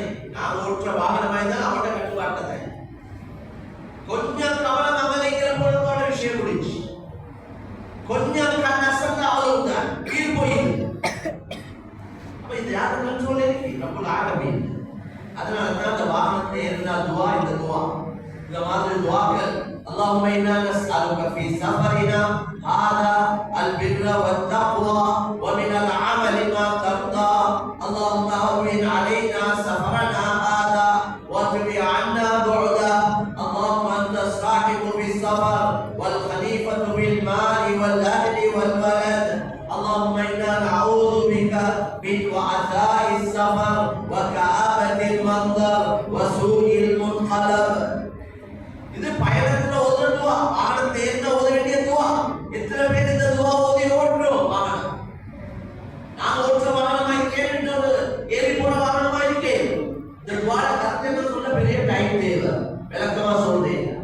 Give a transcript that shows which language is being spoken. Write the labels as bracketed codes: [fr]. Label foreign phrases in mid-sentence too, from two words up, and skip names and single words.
[ta] நான் ஓட்டுற வாகனமா இருந்தால் அவட கட்டுப்பாட்டுல தான். கொஞ்சம் கவனம் அமலைக்கிற பொழுதோட விஷயம் முடிச்சு, கொஞ்சம் கண் அசந்த அவ்வளவுதான், கீழ் போயிடுது. அப்ப இது யாரு கண்ட்ரோல் இருக்கு? [ar] رب العالمين. [ta] அதனால தான் அந்த வாகனத்தை ஏறினா துஆ, இந்த துஆ, இந்த மாதிரி துஆக்கள், [ar] اللهم إنا نسألك في سفرنا هذا البر والتقوى ومن العمل ما ترضى اللهم هون علينا سفرنا هذا واتب عنا بعده اللهم أنت الصاحب في السفر والخليفة في المال والأهل والولد اللهم إنا نعوذ بك من وعثاء السفر وكآبة المنظر وسوء المنقلب. [ta] இது பயணத்துல ஓதுற துஆ, வாகனத்தை ஏறினா ஓத வேண்டிய துஆ. எத்தனை பேர் இந்த துஆ ஓதி ஓட்டுறோம் வாகனம்? நான் ஓட்டுற வாகனமா இருக்கேன், ஏறி போன வாகனமா இருக்கேன். இந்த துஆ கரெக்டா சொல்ல பெரிய டைம் தேவை. விளக்கமா சொல்றேன்.